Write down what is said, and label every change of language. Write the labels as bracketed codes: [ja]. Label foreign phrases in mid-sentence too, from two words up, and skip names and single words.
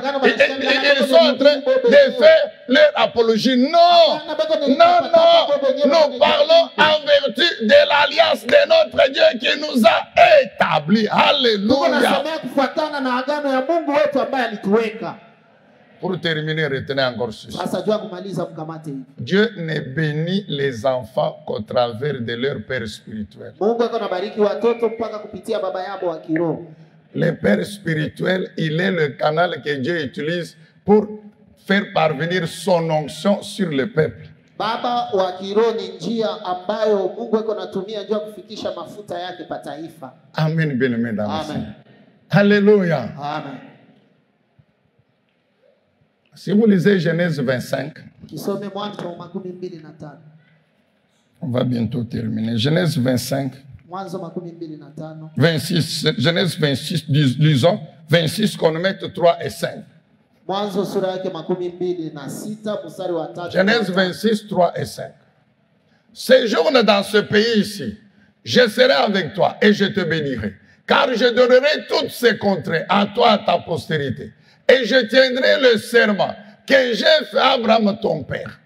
[fr] pagano ils sont en train de faire leur apologie. Non, non, non. Nous parlons en vertu de l'alliance de notre Dieu qui nous a établis. [sw] Tuko [fr] Alléluia. [sw] nasemea kufuatana na agano ya Mungu wetu ambaye alituweka. [fr] Pour terminer, retenez encore ceci. [sw] Sasa jua kumaliza mkamate hivi. [fr] Dieu ne bénit les enfants qu'au travers de leur père spirituel. [sw] Mungu ako nabariki watoto mpaka kupitia baba yao wa kiroho. [fr] Le père spirituel, il est le canal que Dieu utilise pour faire parvenir son onction sur le peuple. [sw] Baba wa kiroho ni njia ambayo Mungu ako natumia jua kufikisha mafuta yake pa taifa. [fr] Amen, bien-aimé dans le Amen. Seigneur. Alléluia. Amen. Si vous lisez Genèse 25, [sw] Kisome Mwanzo 25. [fr] on va bientôt terminer. Genèse 25, [sw] Mwanzo 25. [fr] 26, Genèse 26, lisons 26 qu'on mette 3 et 5. [sw] Mwanzo sura yake 26 mstari wa 3. [fr] Genèse 26, 3 et 5. Séjourne dans ce pays ici. Je serai avec toi et je te bénirai. Car je donnerai toutes ces contrées à toi, à ta postérité. Et je tiendrai le serment que j'ai fait à Abraham ton père.